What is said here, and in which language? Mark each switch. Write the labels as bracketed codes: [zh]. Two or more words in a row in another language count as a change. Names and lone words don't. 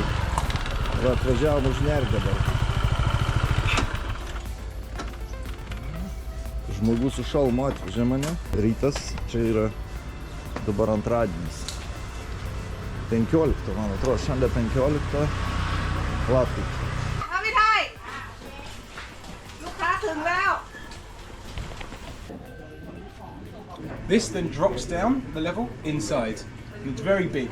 [lt] Va, atvažiavom užnerti dabar. Žmogus su šalmu atvežė mane. Rytas, čia yra dabar antradienis. 15, man atrodo, šiandien 15 lapkričio. [en] This then drops down the level inside. And it's very big.